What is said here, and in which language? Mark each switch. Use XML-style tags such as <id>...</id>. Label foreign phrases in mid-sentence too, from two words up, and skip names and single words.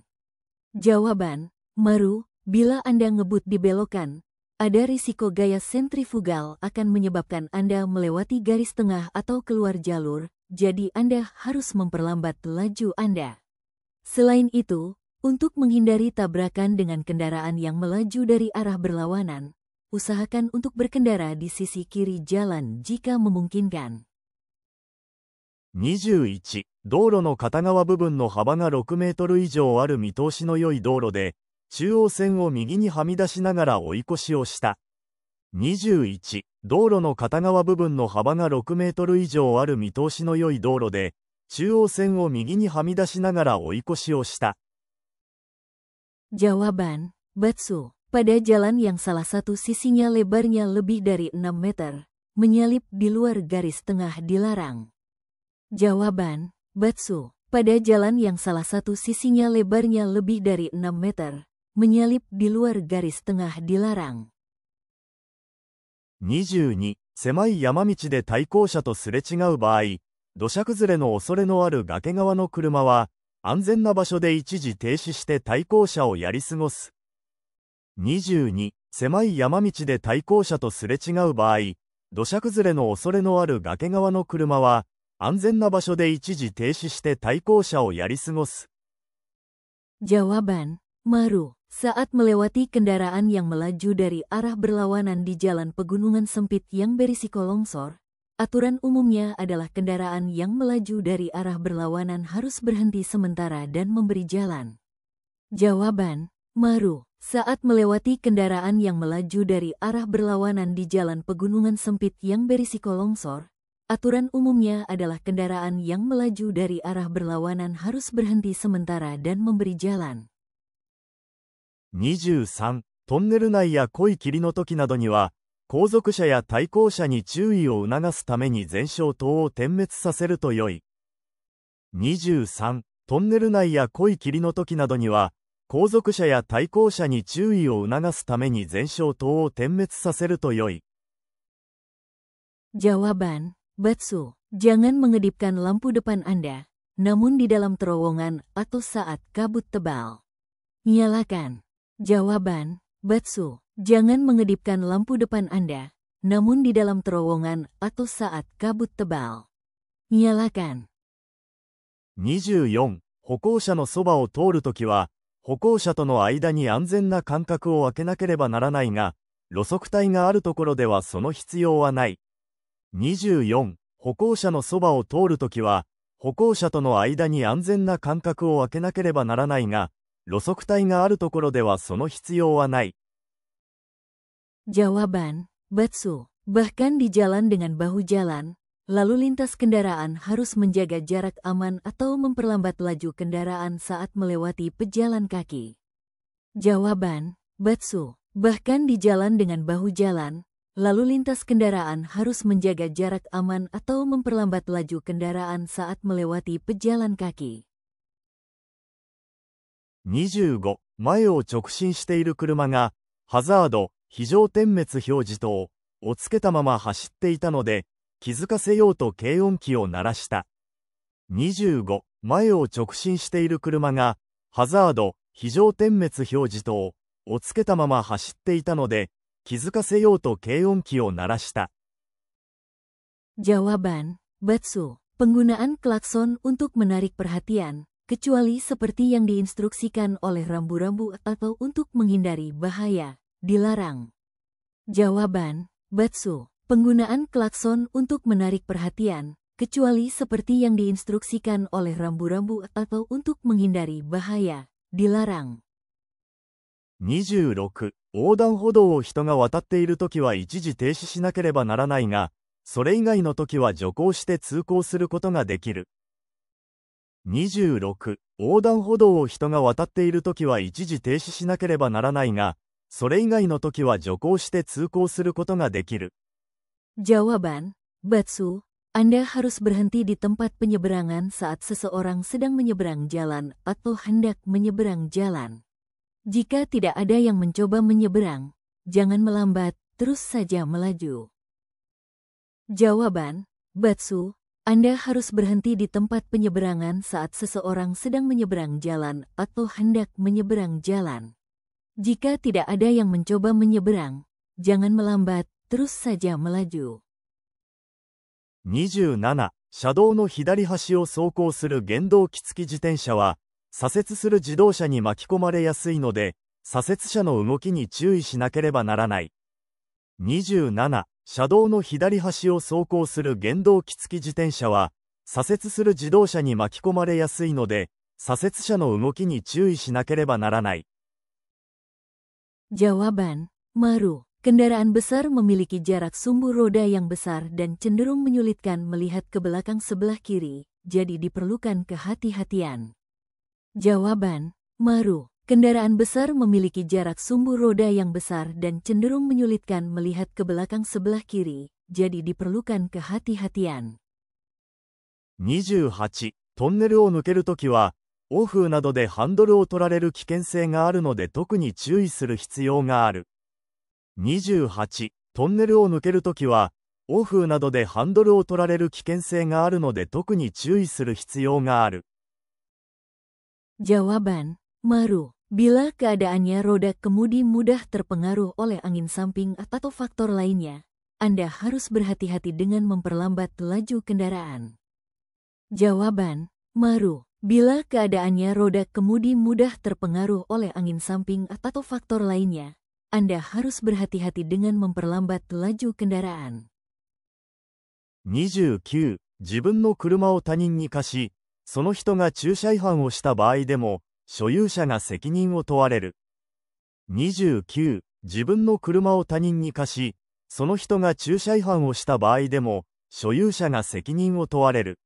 <id>Jawaban, Maru, bila Anda ngebut di belokan, ada risiko gaya sentrifugal akan menyebabkan Anda melewati garis tengah atau keluar jalur, jadi Anda harus memperlambat laju Anda. Selain itu, untuk menghindari tabrakan dengan kendaraan yang melaju dari arah berlawanan, usahakan untuk berkendara di sisi kiri jalan jika memungkinkan.</id> <ja>21、道路の片側部分の幅が6メートル以上ある見通しの良い道路で、中央線を右にはみ出しながら追い越しをした。21、道路の片側部分の幅が6メートル以上ある見通しの良い道路で、中央線を右にはみ出しながら追い越しをした。</ja> <id>Jawaban, Batsu, pada jalan yang salah satu sisinya lebarnya lebih dari 6 meter, menyalip di luar garis tengah dilarang. Jawaban, Batsu, pada jalan yang salah satu sisinya lebarnya lebih dari 6 meter, menyalip di luar garis tengah dilarang.</id> <ja>22、狭い山道で対向車とすれ違う場合、土砂崩れの恐れのある崖側の車は、安全な場所で一時停止して対向車をやり過ごす。22、狭い山道で対向車とすれ違う場合、土砂崩れの恐れのある崖側の車は、安全な場所で一時停止して対向車をやり過ごす。</ja> <id>Jawaban, Maru, saat melewati kendaraan yang melaju dari arah berlawanan di jalan pegunungan sempit yang berisiko longsor, aturan umumnya adalah kendaraan yang melaju dari arah berlawanan harus berhenti sementara dan memberi jalan. Jawaban, Maru, saat melewati kendaraan yang melaju dari arah berlawanan di jalan pegunungan sempit yang berisiko longsor, aturan umumnya adalah kendaraan yang melaju dari arah berlawanan harus berhenti sementara dan memberi jalan.</id> <ja>23、トンネル内や濃い霧の時などには、後続車や対向車に注意を促すために前照灯を点滅させると良い。23、トンネル内や濃い霧の時などには、後続車や対向車に注意を促すために前照灯を点滅させると良い。</ja> <id>Jawaban, Batsu, jangan mengedipkan lampu depan Anda, namun di dalam terowongan atau saat kabut tebal. Nyalakan. Jawaban, Batsu, jangan mengedipkan lampu depan Anda, namun di dalam terowongan atau saat kabut tebal. Nyalakan.</id> <ja>24、歩行者のそばを通るときは、歩行者との間に安全な間隔を空けなければならないが、路側帯があるところではその必要はない。24、歩行者のそばを通るときは、歩行者との間に安全な間隔を空けなければならないが、路側帯があるところではその必要はない。</ja> <id>Jawaban, Batsu, bahkan di jalan dengan bahu jalan, lalu lintas kendaraan harus menjaga jarak aman atau memperlambat laju kendaraan saat melewati pejalan kaki. Jawaban, Batsu, bahkan di jalan dengan bahu jalan, lalu lintas kendaraan harus menjaga jarak aman atau memperlambat laju kendaraan saat melewati pejalan kaki.</id> <ja>25、前を直進している車が、ハザード、非常点滅表示灯をつけたまま走っていたので、気づかせようと軽音機を鳴らした。25、前を直進している車が、ハザード、非常点滅表示灯をつけたまま走っていたので、気づかせようと軽音機を鳴らした。</ja> <id>Jawaban, Batsu, penggunaan klakson untuk menarik perhatian, kecuali seperti yang diinstruksikan oleh rambu-rambu atau untuk menghindari bahaya, dilarang. Jawaban, Batsu, penggunaan klakson untuk menarik perhatian, kecuali seperti yang diinstruksikan oleh rambu-rambu atau untuk menghindari bahaya, dilarang.</id> <ja>26、横断歩道を人が渡っているときは一時停止しなければならないが、それ以外のときは徐行して通行することができる。26、横断歩道を人が渡っているときは一時停止しなければならないが、それ以外のときは徐行して通行することができる。</ja> <id>Jawaban, Batsu, Anda harus berhenti di tempat penyeberangan saat seseorang sedang menyeberang jalan atau hendak menyeberang jalan. Jika tidak ada yang mencoba menyeberang, jangan melambat, terus saja melaju. Jawaban, Batsu, Anda harus berhenti di tempat penyeberangan saat seseorang sedang menyeberang jalan atau hendak menyeberang jalan. Jika tidak ada yang mencoba menyeberang, jangan melambat, terus saja melaju.</id> <ja>27、車道の左端を走行する原動機付き自転車は、左折する自動車に巻き込まれやすいので、左折車の動きに注意しなければならない。27、車道の左端を走行する原動機付き自転車は、左折する自動車に巻き込まれやすいので、左折車の動きに注意しなければならない。</ja> <id>Jawaban, Maru. Kendaraan besar memiliki jarak sumbu roda yang besar dan cenderung menyulitkan melihat ke belakang sebelah kiri, jadi diperlukan kehati-hatian. Jawaban, Maru. Kendaraan besar memiliki jarak sumbu roda yang besar dan cenderung menyulitkan melihat ke belakang sebelah kiri, jadi diperlukan kehati-hatian.</id> <ja>28、トンネルを抜けるときは、暴風などでハンドルを取られる危険性があるので特に注意する必要がある。28、トンネルを抜けるときは、暴風などでハンドルを取られる危険性があるので特に注意する必要がある。</ja> <id>Jawaban, Maru. Bila keadaannya roda kemudi mudah terpengaruh oleh angin samping atau faktor lainnya, Anda harus berhati-hati dengan memperlambat laju kendaraan. Jawaban, Maru. Bila keadaannya roda kemudi mudah terpengaruh oleh angin samping atau faktor lainnya, Anda harus berhati-hati dengan memperlambat laju kendaraan.</id> <ja>29、自分の車を他人に貸し、その人が駐車違反をした場合でも、所有者が責任を問われる。29、自分の車を他人に貸し、その人が駐車違反をした場合でも、所有者が責任を問われる。</ja>